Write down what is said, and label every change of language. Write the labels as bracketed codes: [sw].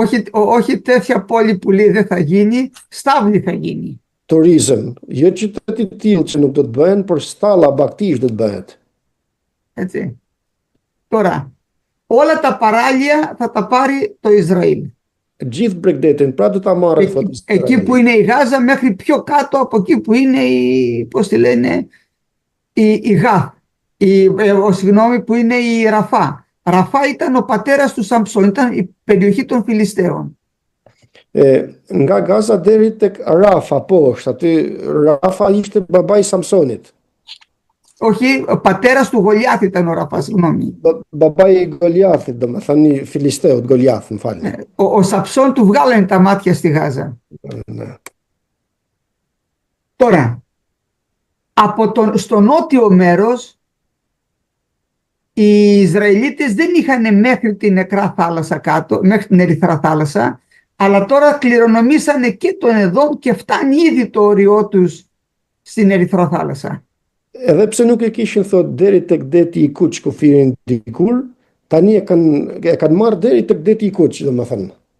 [el] Όχι τέτοια πόλη που λέει δεν θα γίνει, στάβλη θα γίνει. [sq] Turizëm, jo qytet i tillë që nuk do të bëhen, por stalla baktish do të bëhet. [el] Έτσι. Τώρα, όλα τα παράλια θα τα πάρει το Ισραήλ. [sq] Gjithë bregdetin, pra do ta marrë thotë. [el] Εκεί που είναι η Γάζα μέχρι πιο κάτω από εκεί που είναι πώς τη λένε, η Γάθ. Συγγνώμη, που είναι η Ραφά. Ραφά ήταν ο πατέρας του Σαμψόν, ήταν η περιοχή των Φιλιστέων. [sq] Nga Gaza deri tek Rafa poshtë, aty Rafa ishte babai i Samsonit. [el] Όχι, ο πατέρας του Γολιάθ ήταν ο Ραφά, συγγνώμη. [sq] Babai i Goliathit, domethënë i Filisteut, Goliath, më falni. [el] Ο Σαμψόν του βγάλανε τα μάτια στη Γάζα. Ναι. Τώρα, στο νότιο μέρος, οι Ισραηλίτες δεν είχαν μέχρι την Νεκρά Θάλασσα κάτω, μέχρι την Ερυθρά Θάλασσα, αλλά τώρα κληρονομήσανε και τον Εδόμ και φτάνει ήδη το όριό τους στην Ερυθρά Θάλασσα. [sq] Edhe pse nuk e kishin thot deri tek deti i Kuq kufirin dikur, tani e kanë marrë deri tek deti i Kuq, domethënë.